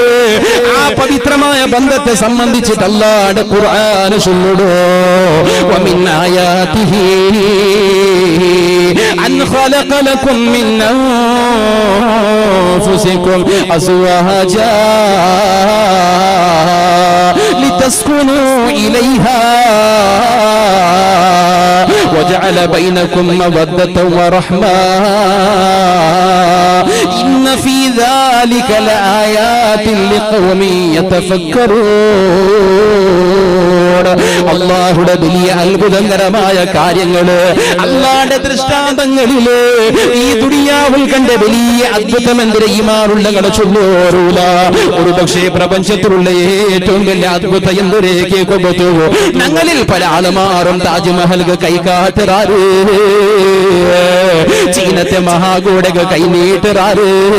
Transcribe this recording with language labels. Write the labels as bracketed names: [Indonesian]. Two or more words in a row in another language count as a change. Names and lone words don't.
[Malayalam] ആ പവിത്രമായ ബന്ധത്തെ സംബന്ധിച്ചിട്ട് അല്ലാഹുവിന്റെ ഖുർആൻ ചൊല്ലുടോ. [Arabic] ومن آياته أن خلق لكم من أنفسكم أزواجا لتسكنوا إليها وجعل بينكم مودة ورحمة إن في ذلك لآيات لقوم يتفكرون. [Malayalam] അല്ലാഹുവിന്റെ വലിയ അത്ഭുതകരമായ കാര്യങ്ങള് അല്ലാഹുവിന്റെ ദൃഷ്ടാന്തങ്ങളില് ഈ ദുനിയാവിൽ കണ്ട വലിയ അത്ഭുതം എന്തിന് ഈമാനുള്ളവരെ ചൊല്ലോരൂല. ഒരു പക്ഷേ പ്രപഞ്ചത്തിലുള്ള ഏറ്റവും വലിയ അത്ഭുതം എന്തൊരു കേൾക്കുമ്പോ ഞങ്ങളിൽ പല ആളുമാറും താജ്മഹൽക്ക് കൈകാട്ടറാറ്, ചീനത്തെ മഹാഗോഡക കൈനീട്ടറാറ്.